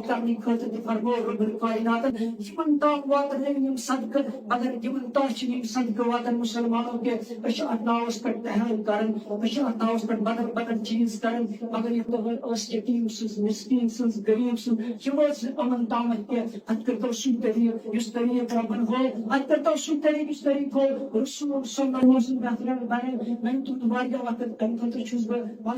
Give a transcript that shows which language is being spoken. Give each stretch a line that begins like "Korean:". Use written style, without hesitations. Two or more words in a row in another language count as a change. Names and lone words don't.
Kashmiri: کرنہٕ خٲطرٕ تہِ فرموو رۄبُل کائناتن یِمن تام واتن نہٕ یِم صدقہٕ مگر یِمن تام چھِ یِم صدقہٕ واتن مُسلمانو کہِ أسۍ چھِ اتھ ناوس پٮ۪ٹھ پہل کران أسۍ چھِ اتھ ناوس پٮ۪ٹھ بدل بدل چیٖز کران مگر یہِ ٲس یتیٖم سٕنٛز مسکیٖن سٕنٛز غریٖب سٕنٛز یہِ وٲژ یِمن تامتھ کہِ اتھ کٔرتو سُے طریٖقہٕ یُس طریٖقہٕ ربن ہو اتھ کٔرتو سُے طریٖقہٕ یُس طریٖقہٕ ہو رسول
Arabic: صلی اللہ علیہ وسلم
Kashmiri: بہترین بنے میں تُہُنٛد واریاہ وقت تمہِ خٲطرٕ چھُس بہٕ